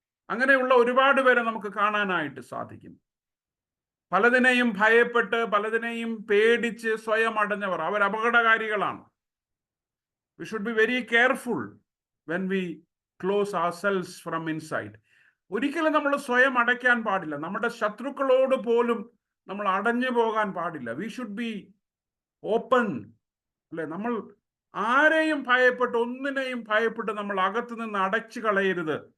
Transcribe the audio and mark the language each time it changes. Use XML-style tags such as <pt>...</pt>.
<ml>അങ്ങനെയുള്ള ഒരുപാട് പേരെ നമുക്ക് കാണാനായിട്ട് സാധിക്കും. പലതിനെയും ഭയപ്പെട്ട്, പലതിനെയും പേടിച്ച് സ്വയം അടഞ്ഞവർ, അവർ അപകടകാരികളാണ്.</ml> <en>We should be very careful when we close ourselves from inside.</en> <ml>ഒരിക്കലും നമ്മൾ സ്വയം അടയ്ക്കാൻ പാടില്ല. നമ്മുടെ ശത്രുക്കളോട് പോലും നമ്മൾ അടഞ്ഞു പോകാൻ പാടില്ല.</ml> <en>we should be open,</en> <ml>അല്ലെ? നമ്മൾ ആരെയും ഭയപ്പെട്ട്, ഒന്നിനെയും ഭയപ്പെട്ട് നമ്മൾ അകത്ത് നിന്ന് അടച്ചു കളയരുത്.</ml>